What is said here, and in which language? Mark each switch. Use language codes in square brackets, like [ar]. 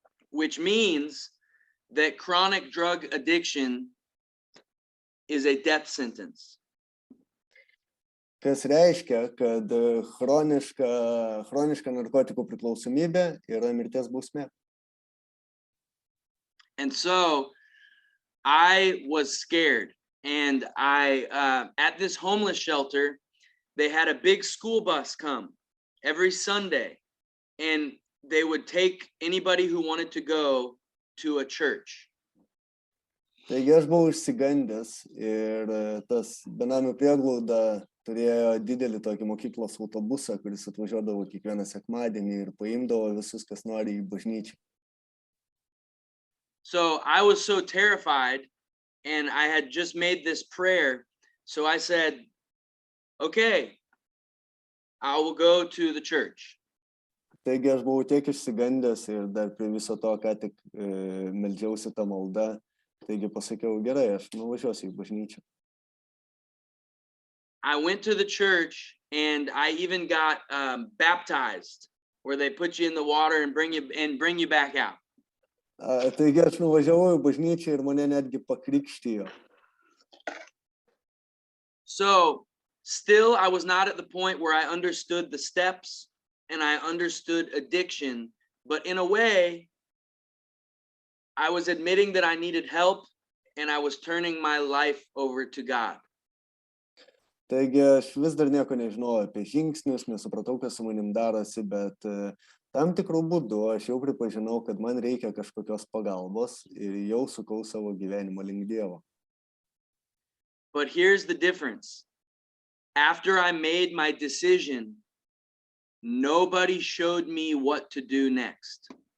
[en] Which means that chronic drug addiction is a death sentence. [lt] Kas reiškia, kad chroniška narkotikų priklausomybė yra mirties bausmė. [en] And so I was scared, and at this homeless shelter, they had a big school bus come every Sunday, and they would take anybody who wanted to go to a church. [lt] Taigi aš buvau išsigandęs ir tas benamių prieglauda turėjo didelį tokį mokyklos autobusą, kuris atvažiuodavo kiekvieną sekmadienį ir paimdavo visus, kas nori į bažnyčią. [en] So I was so terrified, and I had just made this prayer. So I said, okay, I will go to the church. [lt] Taigi aš buvau tiek išsigandęs ir dar prie viso to, ką tik meldžiausi tą maldą. Taigi pasakiau, gerai, aš nuvažiuosiu į bažnyčią. [en] I went to the church, and I even got baptized, where they put you in the water and bring you back out. [lt] Taigi aš nuvažiavau į bažnyčią ir mane netgi pakrikštijo. [en] So still, I was not at the point where I understood the steps and I understood addiction, but in a way, I was admitting that I needed help, and I was turning my life over to God. [lt] Taigi aš vis dar nieko nežinojau apie žingsnius, nesupratau, kas su manim darosi, bet tam tikrų būdų aš jau pripažinau, kad man reikia kažkokios pagalbos ir jau sukau savo gyvenimą link Dievo. [en] But here's the difference. After I made my decision, nobody showed me what to do next.